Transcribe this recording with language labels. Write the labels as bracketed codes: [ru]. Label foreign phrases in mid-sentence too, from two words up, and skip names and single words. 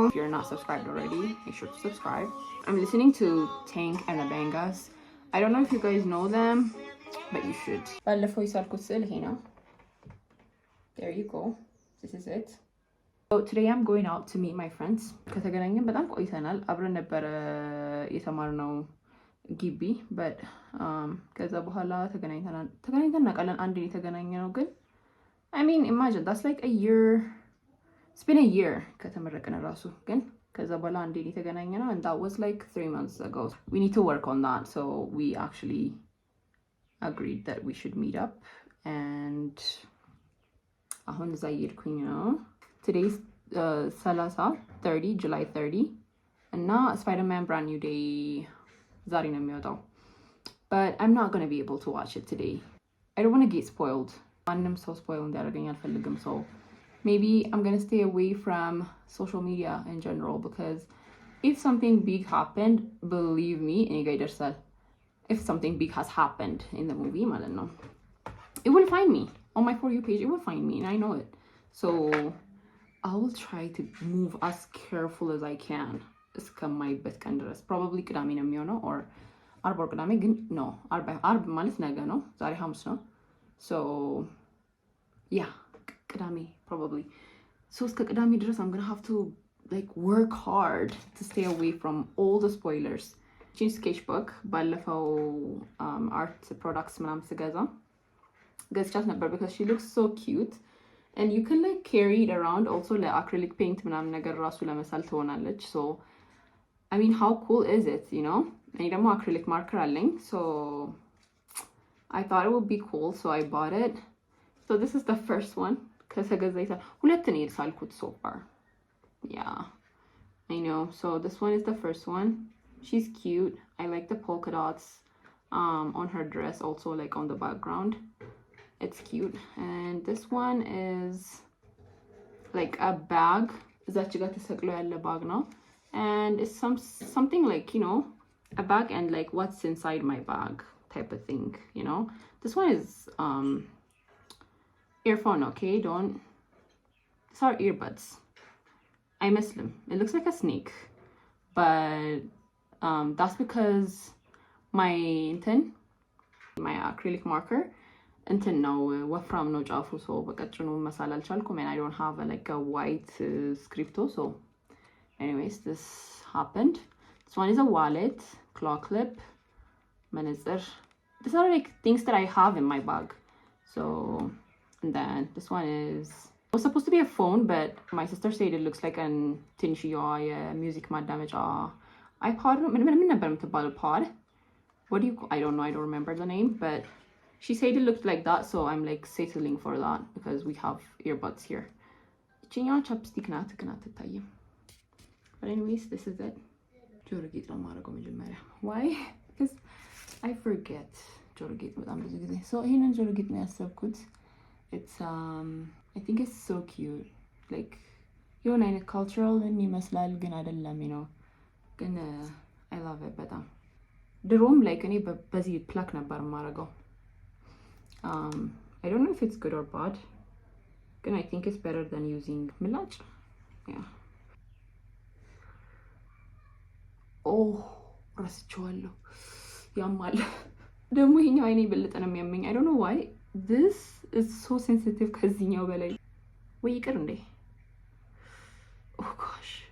[en] If you're not subscribed already, make sure to subscribe. I'm listening to Tank and the Bangas. I don't know if you guys know them, but you should. There you go. This is it. So today I'm going out to meet my friends. [am] ከተገናኘን በጣም ቆይተናል። አብረን ነበረ የተማርነው ግቢ but ከዛ በኋላ ተገናኝተን እናውቃለን። አንዴ የተገናኘነው ግን [en] I mean imagine that's like a year. It's been a year [am] ከተመረቅን ራሱ ግን ከዛ በኋላ አንዴ የተገናኘነው [en] and that was like 3 months ago. We need to work on that, so we actually agreed that we should meet up and [am] አሁን እዛ እየሄድኩኝ ነው። [en] Today's 30 July 30 እና Spider-Man Brand New Day [am] ዛሬ ነው የሚወጣው. [en] But I'm not going to be able to watch it today. I don't want to get spoiled. [am] ማንም ሰው spoil እንዲያደርገኝ አልፈልግም. [en] So maybe I'm going to stay away from social media in general because if something big happened, believe me, [am] እኔ ጋር ይደርሳል. [en] If something big has happened in the movie [am] ማለት ነው, [en] it will find me on my For You page. It will find me and I know it. So I will try to move as careful as I can. [am] እስከማይበት ቀን ድረስ probably ቅዳሜ ነው የሚሆነው or አርብ or ቅዳሜ ግን no አርብ ማለት ነገ ነው። ዛሬ ሐሙስ ነው. [en] So yeah, ቅዳሜ probably. So [am] እስከ ቅዳሜ ድረስ [en] I'm gonna have to like work hard to stay away from all the spoilers. ቺን sketchbook ባለፈው art products [am] ምናምን ስገዛ ገዝቻት ነበር [en] because she looks so cute and you can like carry it around. [am] Also ለአክሪሊክ ፔይንት ምናምን ነገር ራሱ ለመሳል ትሆናለች. [en] So I mean how cool is it, you know? [am] እኔ ደግሞ አክሪሊክ ማርከር አለኝ. [en] So I thought it would be cool, so I bought it. So this is the first one. [am] ከሰገዛይታ ሁለት ነው የሳልኩት [en] so far. Yeah, I know. So this one is the first one. She's cute. I like the polka dots on her dress, also like on the background. It's cute. And this one is like a bag. [am] እዛች ጋር ተሰቅሎ ያለ bag ነው. [en] And it's something like, you know, a bag and like what's inside my bag type of thing, you know. This one is earphone, okay? These are earbuds. I miss them. It looks like a snake, but that's because my acrylic marker [am] እንትን ነው ወፍራም ነው ጫፉ ሰው በቀጭኑ መሳል አልቻልኩም [en] and I don't have like a white scripto. So anyways, this happened. This one is a wallet, claw clip, መነጽር. These are like things that I have in my bag. So and then this one is, it was supposed to be a phone but my sister said it looks like an [am] ትንሽዬዋ የሙዚክ ማዳመጫ [en] iPod. [am] ምን ነበር የምትባለው pod? [en] What do you, I don't know, I don't remember the name, but she said it looked like that, so I'm like settling for that because we have earbuds here. [am] እቺኛዋ ቻፕስቲክ ናት ግን አትታይም. [en] But anyways, this is it. [am] ጆሮ ጌጥ ነው የማደርገው መጀመሪያ. [en] Why? Because I forget [am] ጆሮ ጌጥ በጣም ብዙ ጊዜ. So ይሄንን ጆሮ ጌጥ ነው ያሰብኩት. [en] It's I think it's so cute. [am] Like የሆነ አይነት cultural ይመስላል ግን አይደለም, [en] you know. [am] ግን [en] I love it [am] በጣም. ድሮም like እኔ በዚህ ፕላክ ነበር የማደርገው. [en] I don't know if it's good or bad. But I think it's better than using ምላጭ. Yeah. Oh, ረስቼዋለሁ. [am] ያማል. ደግሞ ይሄኛው አይኔ በለጠ ነው የሚያመኝ. [en] I don't know why. This is so sensitive [am] ከዚህኛው በላይ. ወይ ይቅር እንዴ? [en] Oh gosh.